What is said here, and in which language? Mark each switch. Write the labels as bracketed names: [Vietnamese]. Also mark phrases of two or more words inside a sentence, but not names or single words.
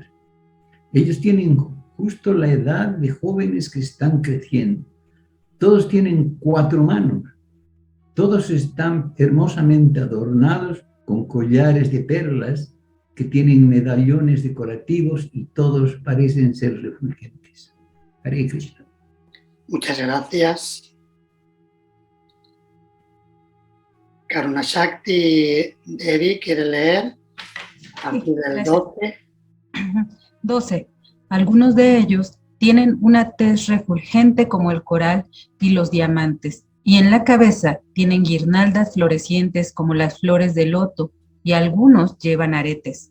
[Spanish] Ellos tienen justo la edad de jóvenes que están creciendo. Todos tienen 4 manos. Todos están hermosamente adornados con collares de perlas que tienen medallones decorativos y todos parecen ser refulgentes. Hare Krishna. Muchas gracias. Karuna Shakti Devi quiere leer a partir del 12. 12. Algunos de ellos tienen una tez refulgente como el coral y los diamantes, y en la cabeza tienen guirnaldas florecientes como las flores de loto, y algunos llevan aretes.